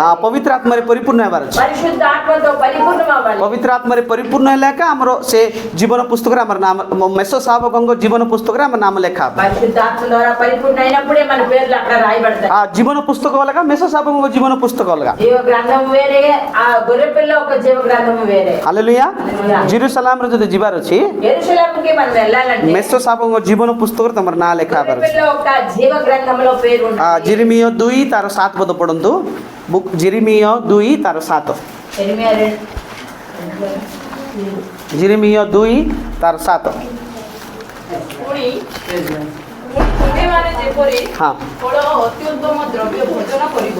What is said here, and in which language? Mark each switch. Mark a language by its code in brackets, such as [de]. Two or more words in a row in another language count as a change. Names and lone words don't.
[or] ପବିତ୍ର ଆତ୍ମାରେ ପରିପୂର୍ଣ୍ଣ ହେବାର ଅଛି। [te] పరిశుద్ధ ఆత్మతో పరిపూర్ణం అవ్వాలి। [or] ପବିତ୍ର ଆତ୍ମାରେ ପରିପୂର୍ଣ୍ଣ ହେଲେ ଏକା ଆମର ସେ ଜୀବନ పుస్తକରେ ଆମର నామ ମେଷଶାବକଙ୍କ ଜୀବନ పుస్తକରେ ଆମ ନାମ ଲେଖା ହବ। [te] పరిశుద్ధ ఆత్మ ద్వారా పరిపూర్ణ అయినప్పుడే మన పేర్లు అక్కడ రాయబడతాయి। [or] ଜୀବନ పుస్తକ ଅଲଗା, ମେଷଶାବକଙ୍କ ଜୀବନ పుస్తକ ଅଲଗା। [te] జీవ గ్రంథం వేరే, ఆ గొర్రెపిల్ల యొక్క జీవ గ్రంథం వేరే। [or] ହାଲେଲୁୟା। ଜେରୁସାଲାମରେ ଯଦି ଯିବାର ଅଛି [te] యెరూషలేముకి మనం వెళ్ళాలంటే [or] ମେଷଶାବକଙ୍କ ଜୀବନ పుస్తକରେ ତମର ନାଁ ଲେଖା ହବାର ଅଛି। [te] గొర్రెపిల్ల యొక్క జీవ గ్రంథంలో పేరు ఉంటుంది। [or] ଜେରେମିୟ 2 ତାର 7 ପଦ ପଢନ୍ତୁ। ବୁକ୍ ଜେରେମିୟ 2 ତାର 7। [te] యెరెమియా [or] ଜେରେମିୟ 2 ତାର 7। ପୁଣି ତୁମେମାନେ ଯେପରି ହଁ ଫଳ ଅତ୍ୟୁତ୍ତମ ଦ୍ରବ୍ୟ ଭୋଜନ କରିବ,